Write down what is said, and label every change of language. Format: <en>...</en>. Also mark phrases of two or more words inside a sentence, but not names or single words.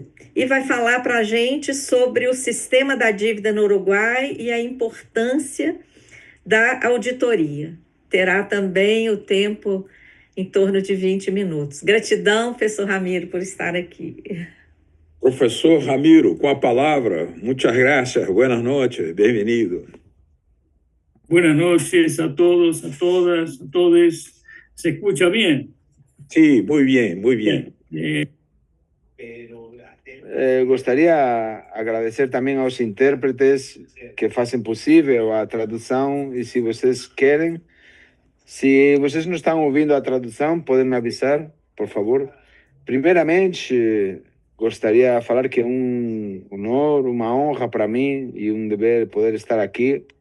<pt>E vai falar para a gente sobre o sistema da dívida no Uruguai e a importância da auditoria. Terá também o tempo em torno de 20 minutos. Gratidão, professor Ramiro, por estar aqui. Professor Ramiro, com a palavra.</pt> <es>Muchas gracias, buenas noches,</es> <pt>bem-vindo.</pt> <es>Buenas noches a todos, a todas, a todos. ¿Se escucha bien? Sí, muy bien, muy bien.</es> <pt>Gostaria de agradecer também aos intérpretes que fazem possível a tradução e se vocês querem, se vocês não estão ouvindo a tradução, podem me avisar, por favor. Primeiramente, gostaria de falar que é um honor, uma honra para mim e um dever poder estar aqui,</pt>